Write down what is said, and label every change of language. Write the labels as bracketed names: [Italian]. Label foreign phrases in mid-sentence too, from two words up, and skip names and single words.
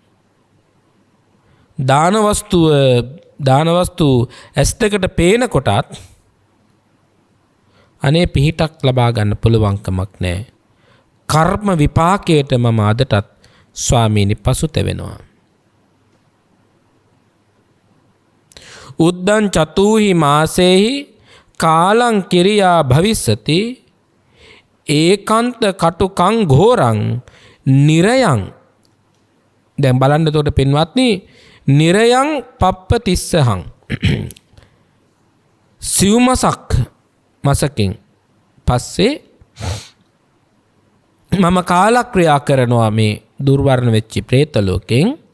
[Sinhala] දාන වස්තු ඇස් දෙකට පේන කොටත් අනේ පිහිටක් ලබා ගන්න පුළුවන්කමක් නැහැ. කර්ම විපාකයට මම අදටත් ස්වාමීනි පසුතැවෙනවා. [Pali] උද්දං චතුහි මාසේහි කාලං කිරියා භවිස්සති ඒකාන්ත කටුකං ඝෝරං නිරයං. [Sinhala] දැන් බලන්න එතකොට පින්වත්නි [Pali] නිරයං පප්පතිස්සහං [Sinhala] සිව්මසක් මසකින් පස්සේ මම කාලක්‍රියා කරනවා මේ දුර්වර්ණ වෙච්චි ප්‍රේත ලෝකෙන්.